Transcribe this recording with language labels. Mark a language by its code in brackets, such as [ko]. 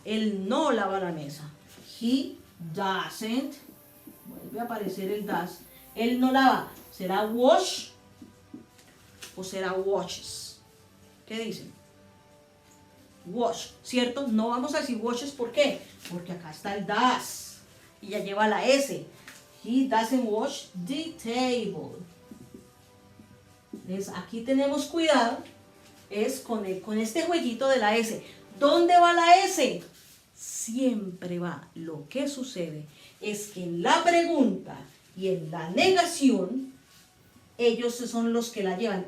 [es] Él no lava la mesa. [en] He doesn't, [es] vuelve a aparecer el does. Él no lava, ¿será [en] wash [es] o será [en] washes? [es] ¿Qué dicen? [en] Wash, [es] ¿cierto? No vamos a decir [en] washes, [es] ¿por qué? Porque acá está el does. y ya lleva la S. [en] He doesn't wash the table. [es] Entonces, aquí tenemos cuidado, es con este jueguito de la S. ¿Dónde va la S? Siempre va. Lo que sucede es que en la pregunta y en la negación, ellos son los que la llevan.